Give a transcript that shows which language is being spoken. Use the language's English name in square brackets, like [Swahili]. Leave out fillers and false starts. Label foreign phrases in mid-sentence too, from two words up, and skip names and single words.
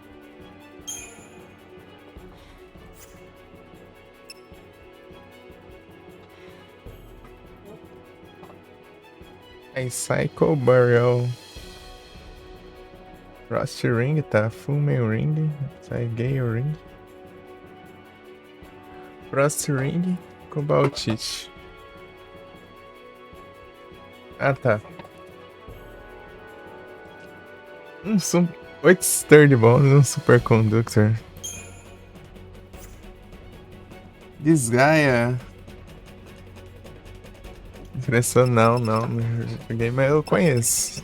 [Portuguese] Aí, Psycho Burial. Frost Ring, tá? Fullmetal Ring. Sai Gale Ring. Frost Ring. Cobaltite. Ah, tá. São 8 Sturdy Bones e um Superconductor. Desgaia. Impressão não. Joguei, mas eu conheço.